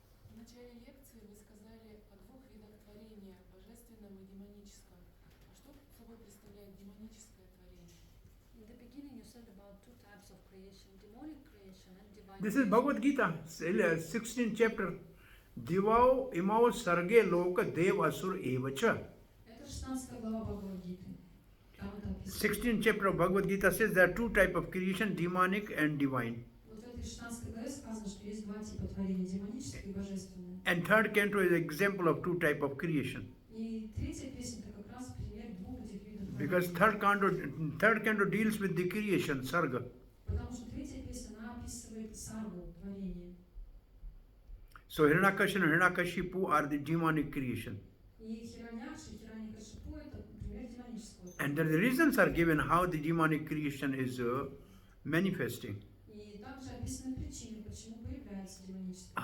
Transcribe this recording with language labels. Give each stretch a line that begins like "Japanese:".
Russian: В начале лекции вы сказали о двух видах творения, божественном и демоническом. А что собой представляет демоническое творение?
English: In the beginning, you said about two types of creation, demonic creation and divine This is creation. Bhagavad Gita, 16th chapter.
Sanskrit: Divao imao sarge loka dev asur evacha.
Russian: Это 16 глава Бхагавад-гиты. Там это описано.
English: 16th chapter of Bhagavad Gita says there are two types of creation, demonic and divine.
Russian: Вот в этой 16 главе сказано, что есть два типа творения, демоническое и божественное.
English: And third canto is an example of two types of creation.
Russian: И третья песня это как раз пример двух этих видов
English: Because
Russian: творения.
English: third canto deals with the creation, sarga.
Russian: Потому что третья песня, она описывает саргу, творение.
English: So Hiranyakashipu and Hiranyakashipu are the demonic creation.
Russian: И Хираньякши, Хираньякашипу это пример демонического.
English: And the reasons are given how the demonic creation is manifesting.
Russian: И также описаны причины, почему появляется демоническое.